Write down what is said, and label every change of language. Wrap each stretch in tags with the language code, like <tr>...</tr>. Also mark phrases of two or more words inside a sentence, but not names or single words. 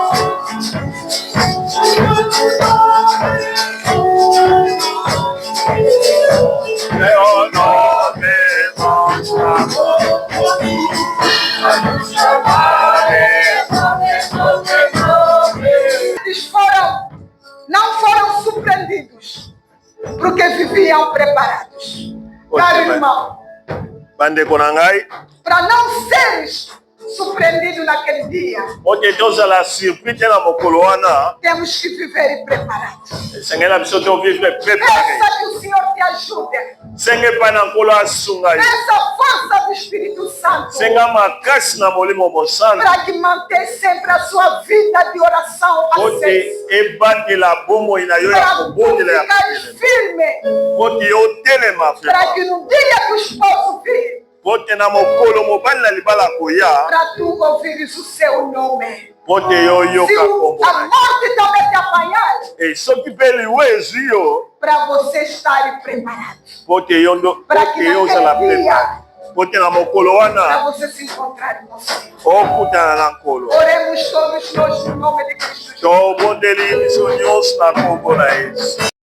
<pt>Meu nome vão Eles não foram surpreendidos, porque viviam preparados. Caro irmão,</pt> <ln>bandeko na ngai</ln> <pt>para não seres surpreendido naquele dia,</pt> <ln>ote tozala surpris te na mokolo wana</ln> <pt>temos que viver preparados.</pt> <ln>esengela biso tovivre</ln> <pt>Peça</pt> <ln>prepare</ln> <pt>que o Senhor te ajude.</pt> <ln>senge epai na nkolo asunga yo</ln> <pt>Essa força do Espírito Santo</pt> <ln>senga makasi na molimo mosantu</ln> <pt>para que manter sempre a sua vida de oração</pt> <ln>ote</ln> <pt>acesa.</pt> <ln>ebatela bomoi na yo ya</ln> <pt>Para tu</pt> <ln>kobondela ya</ln> <pt>ficar firme,</pt> <ln>ote otelema</ln> <pt>para frema que no dia que o esposo vir,</pt> <ln>ote na mokolo mobali na libala koya</ln> <pt>para tu ouvires o seu nome.</pt> <ln>ote yo</ln> <pt>Se</pt> <ln>yoka kombo</ln> <pt>a</pt> <ln>na ye.</ln> <pt>morte também te apanhar,</pt> <ln>E soki mpe liwe ezwi yo</ln> <pt>para você estar preparado,</pt> <ln>ote yo ozala prepare ote na mokolo</ln> <pt>para</pt> <ln>wana</ln> <pt>você se encontrar com o Senhor.</pt> <ln>okutana na nkolo</ln> <pt>Oremos todos nós no nome de Cristo Jesus.</pt> <ln>tobondeli biso nyonso na kombo na yesu</ln>